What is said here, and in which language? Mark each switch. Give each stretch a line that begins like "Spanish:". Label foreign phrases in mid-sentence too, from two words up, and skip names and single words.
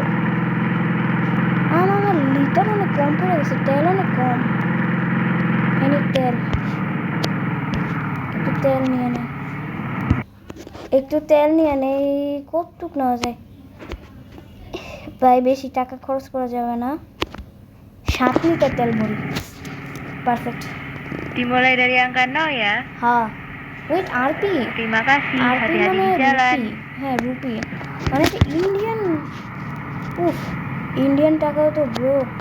Bangla: আমার লিটার অনেক কম পড়ে গেছে, তেল অনেক কম। একটু তেল নিয়ে নেই। কতটুক নেওয়া যায় ভাই? বেশি টাকা খরচ করা যাবে না। 7 লিটার তেল ভরি।
English: Perfect.
Indonesian: Dimulai dari angka 0 ya.
English: Wait, RP.
Indonesian: Terima kasih. RP Hati-hati
Bangla: মানে
Indonesian: di jalan.
Bangla: রুপি। মানে ইন্ডিয়ান। ইন্ডিয়ান টাকাও তো ব্রো।